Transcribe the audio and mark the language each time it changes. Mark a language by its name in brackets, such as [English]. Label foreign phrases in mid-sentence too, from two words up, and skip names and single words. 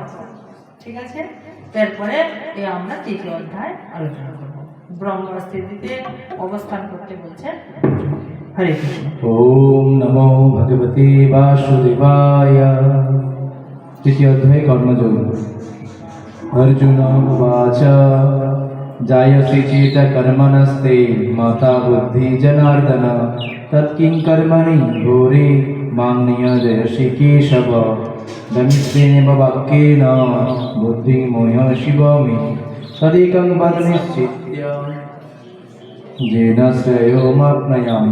[Bangla] ঠিক আছে, তারপরে আমরা তৃতীয় অধ্যায় আলোচনা করব। ব্রহ্মস্থিতিতে অবস্থান করতে বলছেন। হরে কৃষ্ণ। [Sanskrit] ওম নমো ভগবতে বাসুদেবায়। [Bangla] তৃতীয় অধ্যায় কর্মযোগ। [Sanskrit] अर्जुन उवाच जायसि चेत कर्मणस्ते माता बुद्धि जनार्दन तत्किं कर्मणि घोरे मां नियोजयसि केशव दमित्रेणेव वाक्येन बुद्धिं मोहयसि मे तदेकं वद निश्चित्य येन श्रेयोमाप्नुयाम्।